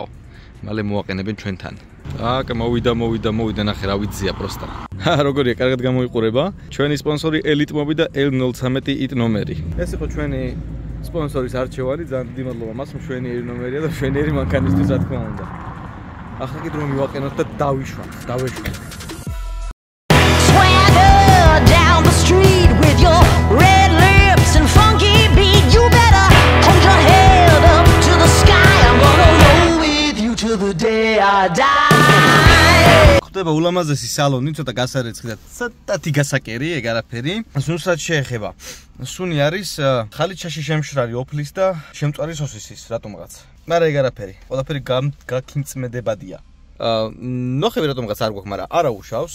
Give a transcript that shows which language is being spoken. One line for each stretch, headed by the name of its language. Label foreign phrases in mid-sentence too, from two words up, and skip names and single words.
Georgian: მალე მოვაყენებენ ჩვენთან. აკ მოვიდა ნახე რა ვიცია პროსტა. როგორია, კარგად გამოიყურება. ჩვენი სპონსორი ელიტმობი და L013 იტ ნომერი. ეს იყო ჩვენი სპონსორის არჩევანი, ძალიან დიდი მადლობა მას, მშვენიერი ნომერია და მშვენიერი მანქანისთვის, რა თქმა უნდა. ახლა კიდე რომ მივაყენოთ და დავიშვათ.
English: Swagger down the street with your red lips and funky beat. You better hold your head up to the sky. I'm gonna roll with you till the day I die.
Georgian: ხდება ულამაზესი სალონი, ცოტა გასარეცხი და ცოტათი გასაკერი, ეგ არაფერი. სუნსაც შეეხება. სუნი არის ხალიჩაში შემშრალი ოფლის და შემწვარი სოსისის, რატომღაც. მაგრამ ეგ არაფერი. ყველაფერი გაქიმწმედებადია. ნოხები რატომღაც არ გვაქვს, მაგრამ არა უშავს.